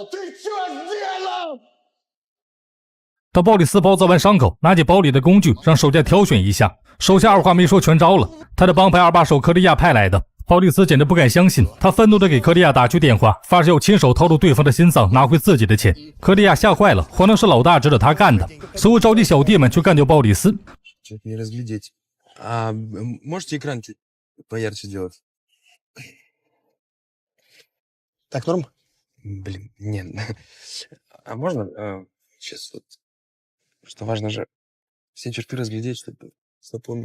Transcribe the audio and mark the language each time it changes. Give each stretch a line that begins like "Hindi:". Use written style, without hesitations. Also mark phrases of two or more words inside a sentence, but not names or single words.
Russian: Ты что сделал?
Chinese: 当鲍里斯包扎完伤口，拿起包里的工具，让手下挑选一下。手下二话没说全招了，他的帮派二把手克利亚派来的。鲍里斯简直不敢相信，他愤怒地给克利亚打去电话，发誓要亲手掏出对方的心脏，拿回自己的钱。克利亚吓坏了，黄能是老大指着他干的，随后召集小弟们去干掉鲍里斯。
Russian: Что-то не разглядеть. Можете экран чуть поярче сделать? Так, норм? Блин, нет. А можно сейчас вот... Что важно же все черты разглядеть, чтобы запомнить.